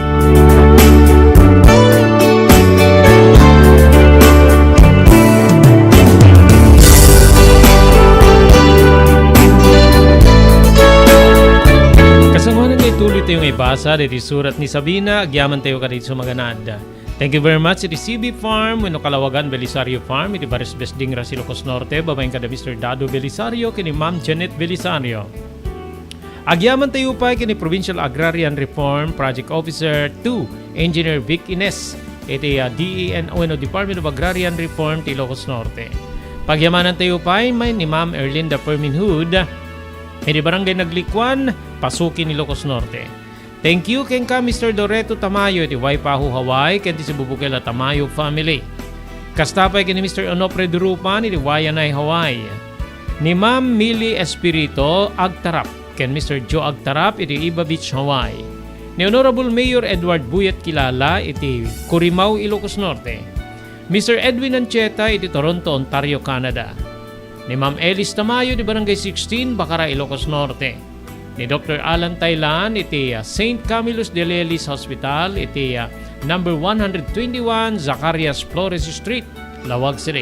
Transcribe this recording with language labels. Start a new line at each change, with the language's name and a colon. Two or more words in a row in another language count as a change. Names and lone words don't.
Iloko: Kasangunan nga ituloy tayong ibasa dito surat ni Sabina, agyaman tayo ka dito sumaganad.
English: Thank you very much.
Iloko: Iti CB Farm, Weno Kalawagan, Belisario Farm, iti Baris Besding, Ilocos Norte, babaeng kada Mr. Dado Belisario, kini Ma'am Janet Belisario. Agyaman tayo pa kini Provincial Agrarian Reform Project Officer 2, Engineer Vic Ines, iti DEN, Department of Agrarian Reform, Ilocos Norte. Pagyamanan tayo pa may ni Ma'am Erlinda Perminhood, iti Barangay Naglikwan, Pasukin, Ilocos Norte.
English: Thank you
Iloko: ken ka Mr. Doreto Tamayo iti Waipahu, Hawaii, ken ti Sibubukela Tamayo family. Kastapay ken ni Mr. Onofre Durupan iti Wayanay, Hawaii. Ni Ma'am Millie Espirito Agtarap ken Mr. Joe Agtarap iti Iba Beach, Hawaii. Ni Honorable Mayor Edward Buyat Kilala iti Curimaw, Ilocos Norte. Mr. Edwin Ancheta iti Toronto, Ontario, Canada. Ni Ma'am Elis Tamayo iti Barangay 16, Bacara, Ilocos Norte. Ni Dr. Alan Taylan iti St. Camillus de Lelis Hospital iti number 121 Zacarias Flores Street, Lawag City.